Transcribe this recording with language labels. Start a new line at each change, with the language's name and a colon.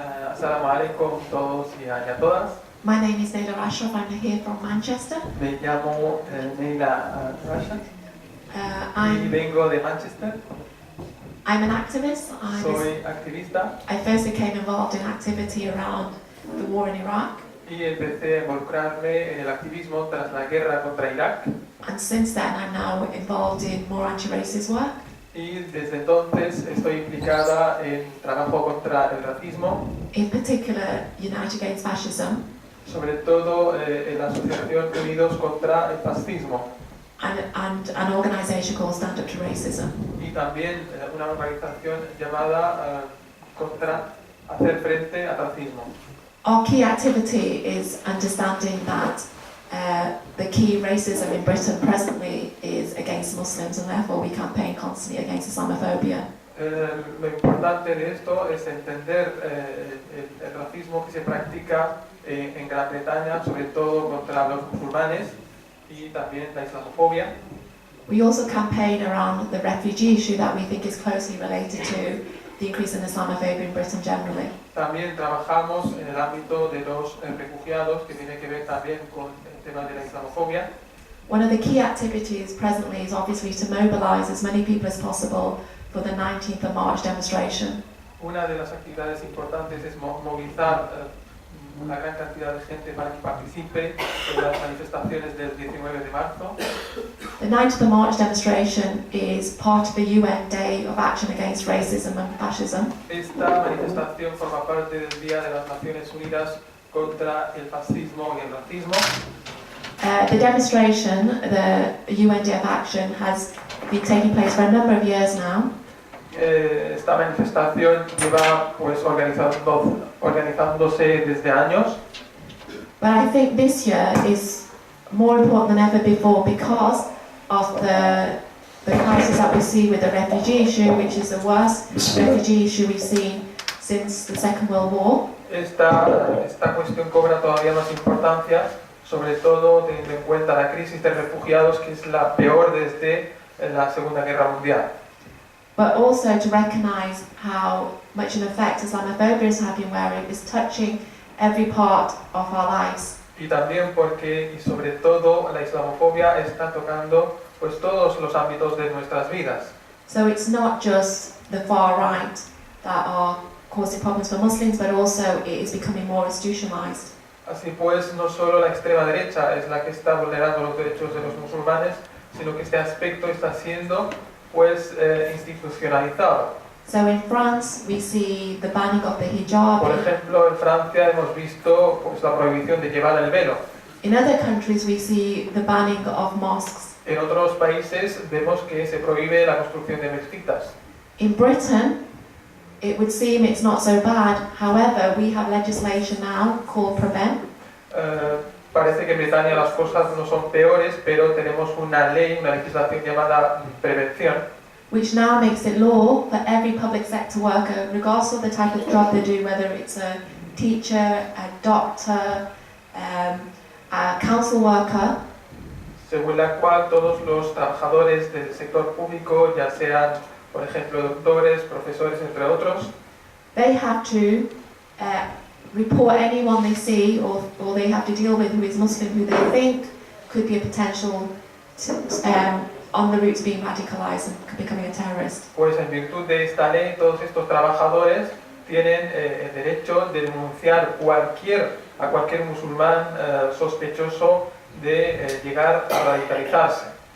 Arabic: Assalamu alaikum
Spanish: todos y a todas.
English: My name is Nahella Ashraf, I'm here from Manchester.
Spanish: Me llamo Nahella Ashraf y vengo de Manchester.
English: I'm an activist.
Spanish: Soy activista.
English: I first became involved in activity around the war in Iraq.
Spanish: Y empecé a involucrarme en el activismo tras la guerra contra Irak.
English: And since then I'm now involved in more anti-racist work.
Spanish: Y desde entonces estoy implicada en trabajo contra el racismo.
English: In particular, Unite Against Fascism.
Spanish: Sobre todo en la asociación Unidos contra el Fascismo.
English: And an organization called Stand Up to Racism.
Spanish: Y también una organización llamada contra hacer frente al racismo.
English: Our key activity is understanding that the key racism in Britain presently is against Muslims, and therefore we campaign constantly against Islamophobia.
Spanish: Lo importante de esto es entender el racismo que se practica en Gran Bretaña, sobre todo contra los musulmanes. Y también la islamofobia.
English: We also campaign around the refugee issue that we think is closely related to the increase in Islamophobia in Britain generally.
Spanish: También trabajamos en el ámbito de los refugiados, que tiene que ver también con el tema de la islamofobia.
English: One of the key activities presently is obviously to mobilise as many people as possible for the 19th of March demonstration.
Spanish: Una de las actividades importantes es movilizar una gran cantidad de gente para que participe en las manifestaciones del 19 de marzo.
English: The 9th of March demonstration is part of the UN Day of Action Against Racism and Fascism.
Spanish: Esta manifestación forma parte del Día de las Naciones Unidas contra el fascismo y el racismo.
English: The demonstration, the UN Day of Action, has been taking place for a number of years now.
Spanish: Esta manifestación lleva pues organizándose desde años.
English: But I think this year is more important than ever before because of the crisis that we see with the refugee issue, which is the worst refugee issue we've seen since the Second World War.
Spanish: Esta cuestión cobra todavía más importancia, sobre todo teniendo en cuenta la crisis de refugiados, que es la peor desde la Segunda Guerra Mundial.
English: But also to recognise how much an effect Islamophobia is having, where it is touching every part of our lives.
Spanish: Y también porque, y sobre todo, la islamofobia está tocando pues todos los ámbitos de nuestras vidas.
English: So it's not just the far right that are causing problems for Muslims, but also it is becoming more institutionalised.
Spanish: Así pues, no solo la extrema derecha es la que está vulnerando los derechos de los musulmanes, sino que este aspecto está siendo pues institucionalizado.
English: So in France we see the banning of the hijab.
Spanish: Por ejemplo, en Francia hemos visto pues la prohibición de llevar el velo.
English: In other countries we see the banning of mosques.
Spanish: En otros países vemos que se prohíbe la construcción de mezquitas.
English: In Britain, it would seem it's not so bad. However, we have legislation now called Prevent.
Spanish: Parece que en Bretaña las cosas no son peores, pero tenemos una ley, una legislación llamada prevención,
English: which now makes it law for every public sector worker, regardless of the type of job they do, whether it's a teacher, a doctor, a council worker,
Spanish: según la cual todos los trabajadores del sector público, ya sean, por ejemplo, doctores, profesores, entre otros,
English: they have to report anyone they see or they have to deal with who is Muslim, who they think could be a potential on the route to being radicalized and becoming a terrorist.
Spanish: Pues en virtud de esta ley, todos estos trabajadores tienen el derecho de denunciar a cualquier musulmán sospechoso de llegar a radicalizarse.